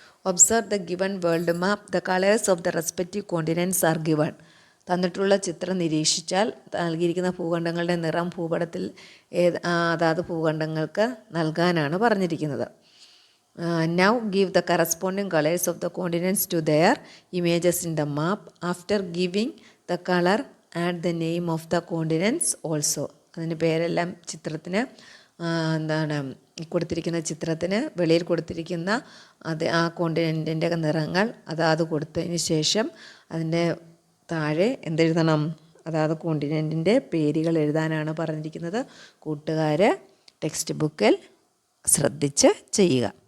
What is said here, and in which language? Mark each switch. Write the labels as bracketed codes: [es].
[en] Observe the given world map. The colours of the respective continents are given. [ml] തന്നിട്ടുള്ള ചിത്രം നിരീക്ഷിച്ചാൽ നൽകിയിരിക്കുന്ന ഭൂഖണ്ഡങ്ങളുടെ നിറം ഭൂപടത്തിൽ അതാത് ഭൂഖണ്ഡങ്ങൾക്ക് നൽകാനാണ് പറഞ്ഞിരിക്കുന്നത്. [en] Now give the corresponding colors of the continents to their images in the map. After giving the color, add the name of the continents also. [ml] അതിൻ്റെ പേരെല്ലാം ചിത്രത്തിന് എന്താണ് കൊടുത്തിരിക്കുന്ന ചിത്രത്തിന് വെളിയിൽ കൊടുത്തിരിക്കുന്ന ആ കോണ്ടിനെൻറ്റിൻ്റെ നിറങ്ങൾ അതാത് കൊടുത്തതിന് ശേഷം അതിൻ്റെ താഴെ എന്തെഴുതണം? അതാത് കോണ്ടിനെൻറ്റിൻ്റെ പേരുകൾ എഴുതാനാണ് പറഞ്ഞിരിക്കുന്നത്. കൂട്ടുകാർ ടെക്സ്റ്റ് ബുക്കിൽ ശ്രദ്ധിച്ച് ചെയ്യുക.